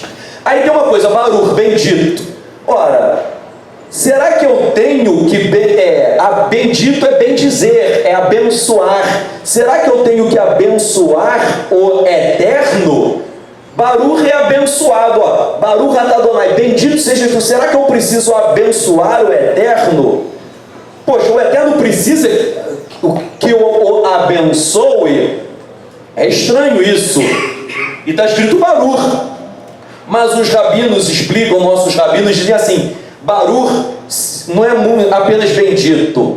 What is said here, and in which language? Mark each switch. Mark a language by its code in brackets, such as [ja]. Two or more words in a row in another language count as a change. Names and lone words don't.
[pt] Aí tem uma coisa, Baruch, bendito. Ora, será que eu tenho que... bendito é bendizer, é abençoar. Será que eu tenho que abençoar o Eterno? Baruch é abençoado, ó. [he] ברוך אתה אדוני, [pt] bendito seja tu. Será que eu preciso abençoar o Eterno? Poxa, o Eterno precisa que eu o abençoe? É estranho isso. E está escrito Baruch. Mas os rabinos explicam, nossos rabinos dizem assim: Baruch não é apenas bendito.